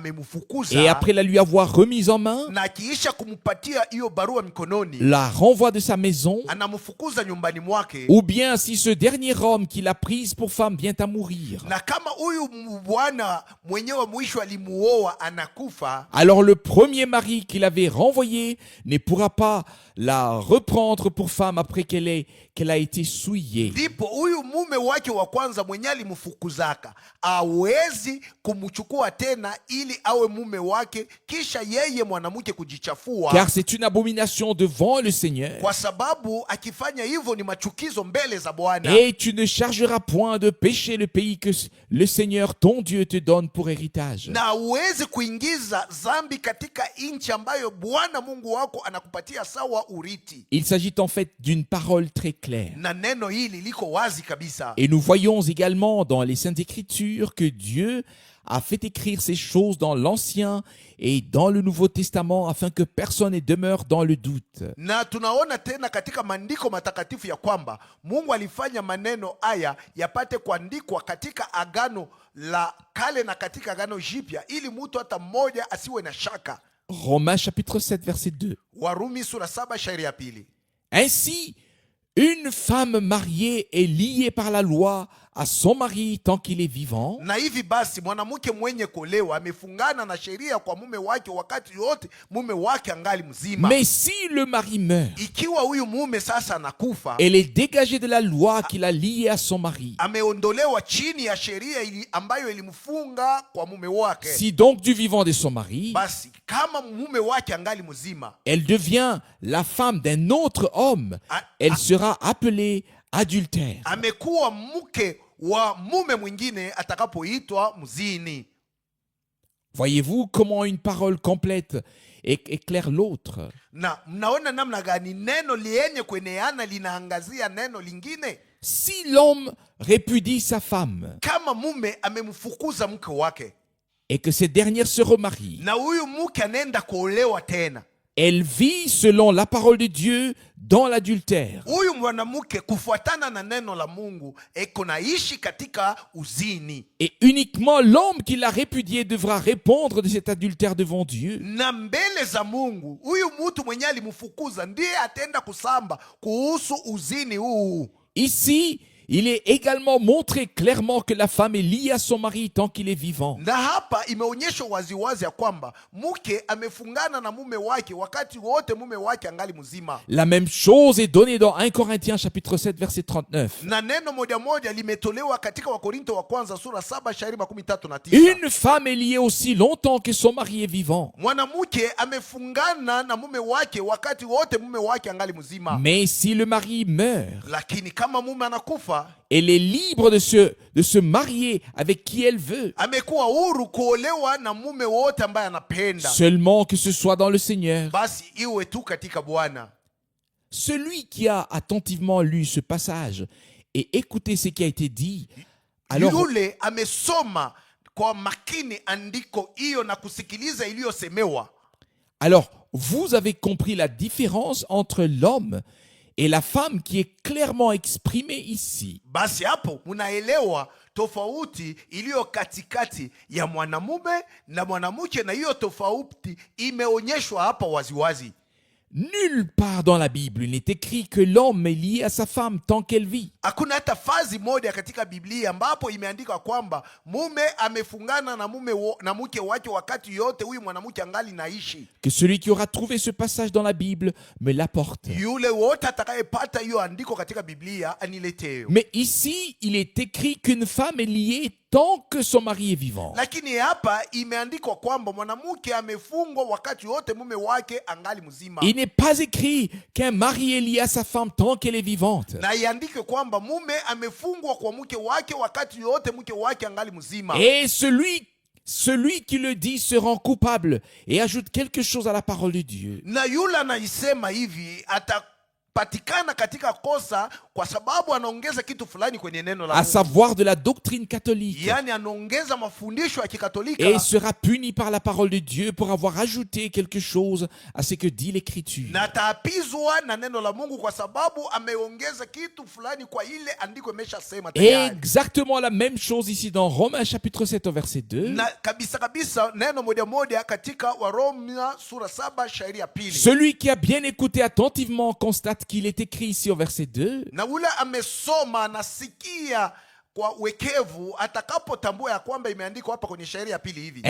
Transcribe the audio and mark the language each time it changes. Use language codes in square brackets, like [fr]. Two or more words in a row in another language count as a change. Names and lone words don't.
[sw] amemfukuza, [fr] après la lui avoir remise en main, [sw] na akiisha kumpatia hiyo barua mikononi, [fr] la renvoie de sa maison. [sw] anamfukuza nyumbani mwake. [fr] Ou bien si ce dernier homme qui l'a prise pour femme vient à mourir, [sw] Na kama huyu bwana mwenyewe mwisho alimuoa anakufa, [fr] alors le premier mari qui l'avait renvoyée ne pourra pas la reprendre pour femme après qu'elle a été souillée. [sw] ndipo huyu mume wake wa kwanza mwenye alimfukuzaka awezi kumchukua tena ili awe mume wake, kisha yeye mwanamke kujichafua, [fr] Car c'est une abomination devant le Seigneur. [sw] kwa sababu akifanya hivyo ni machukizo mbele za Bwana. [fr] Et tu ne chargeras point de péché le pays que le Seigneur ton Dieu te donne pour héritage. [sw] Na uwezi kuingiza dhambi katika nchi ambayo Bwana Mungu wako anakupatia sawa uriti. [fr] Il s'agit en fait d'une parole très claire. [sw] Na neno hili liko wazi kabisa. [fr] Et nous voyons également dans les Saintes Écritures que Dieu a fait écrire ces choses dans l'Ancien et dans le Nouveau Testament afin que personne ne demeure dans le doute. [sw] Na tunaona tena katika maandiko matakatifu ya kwamba Mungu alifanya maneno haya yapate kuandikwa katika agano la kale na katika agano jipya, ili mtu hata mmoja asiwe na shaka. [fr] Romains chapitre 7 verset 2. [sw] Warumi sura 7 shairi ya pili. [fr] Ainsi, une femme mariée est liée par la loi à son mari tant qu'il est vivant. [sw] Na hivi basi mwanamke mwenye kuolewa amefungana na sheria kwa mume wake wakati yote mume wake angali mzima. [fr] Mais si le mari meurt, [sw] Ikiwa huyu mume sasa anakufa, [fr] elle est dégagée de la loi qui l'a liée à son mari. [sw] ameondolewa chini ya sheria ambayo ilimfunga kwa mume wake. [fr] Si donc du vivant de son mari, [sw] Basi kama mume wake angali mzima, [fr] elle devient la femme d'un autre homme, elle sera appelée adultère. [sw] amekuwa mke wa mume mwingine atakapoitwa mzini. [fr] Voyez-vous comment une parole complète éclaire l'autre. [sw] Na mnaona namna gani neno lienye kueneana linaangazia neno lingine. [fr] Si l'homme répudie sa femme [sw] Kama mume amemfukuza mke wake [fr] et que cette dernière se remarie, [sw] na huyu mke anaenda kuolewa tena, [fr] elle vit selon la parole de Dieu dans l'adultère. [sw] huyu mwanamke kufuatana na neno la Mungu eko naishi katika uzini, [fr] Et uniquement l'homme qui l'a répudié devra répondre de cet adultère devant Dieu. [sw] na mbele za Mungu huyu mtu mwenye alimfukuza ndiye atenda kusamba kuhusu uzini huu. [fr] Ici, il est également montré clairement que la femme est liée à son mari tant qu'il est vivant. [sw] Na hapa imeonyeshwa waziwazi ya kwamba mke amefungana na mume wake wakati wote mume wake angali mzima. [fr] La même chose est donnée dans 1 Corinthiens chapitre 7 verset 39. [sw] Na neno moja moja limetolewa katika Wakorinto wa kwanza sura 7 shairi 39. [fr] Une femme est liée aussi longtemps que son mari est vivant. [sw] Mwanamke amefungana na mume wake wakati wote mume wake angali mzima. [fr] Mais si le mari meurt, [sw] Lakini kama mume anakufa, [fr] elle est libre de se marier avec qui elle veut, [sw] amekuwa huru kuolewa na mume wote ambaye anapenda. [fr] seulement que ce soit dans le Seigneur. [sw] Basi iwe tu katika Bwana. [fr] Celui qui a attentivement lu ce passage et écouté ce qui a été dit, alors [sw] Yule amesoma kwa makini andiko hiyo na kusikiliza iliyosemewa. [fr] Alors, vous avez compris la différence entre l'homme et la femme qui est clairement exprimée ici. [sw] Basi hapo munaelewa tofauti iliyo katikati ya mwanamume na mwanamke, na hiyo tofauti imeonyeshwa hapa waziwazi. [fr] Nulle part dans la Bible il n'est écrit que l'homme est lié à sa femme tant qu'elle vit. [sw] Hakuna hata fazi moja katika Biblia ambapo imeandika kwamba mume amefungana na mke wake wakati yote huyu mwanamke angali naishi. [fr] Que celui qui aura trouvé ce passage dans la Bible me l'apporte. [sw] Yule wote atakayepata hiyo andiko katika Biblia aniletee. [fr] Mais ici, il est écrit qu'une femme est liée tant que son mari est vivant. [sw] Lakini hapa imeandikwa kwamba mwanamke amefungwa wakati wote mume wake angali mzima. [fr] Il n'est pas écrit qu'un mari est lié à sa femme tant qu'elle est vivante. [sw] Na iandike kwamba mume amefungwa kwa mke wake wakati yote mke wake angali mzima. [fr] Et celui qui le dit se rend coupable et ajoute quelque chose à la parole de Dieu. [sw] Na yule anaisema hivi amepatikana katika kosa kwa sababu anaongeza kitu fulani kwenye neno la à Mungu. [fr] savoir de la doctrine catholique, [sw] Yani anaongeza mafundisho ya Kikatolika [fr] et sera puni par la parole de Dieu pour avoir ajouté quelque chose à ce que dit l'Écriture. [sw] na ataapizwa na neno la Mungu kwa sababu ameongeza kitu fulani kwa ile andiko imeshasema tayari. [fr] Exactement la même chose ici dans Romains chapitre 7 au verset 2. [sw] Na kabisa kabisa neno moja moja katika Waroma sura 7 shairi ya pili. [fr] Celui qui a bien écouté attentivement constate qu'il est écrit ici au verset 2. [sw] Na ule amesoma nasikia kwa wekevu atakapotambua ya kwamba imeandikwa hapa kwenye shairi ya pili hivi.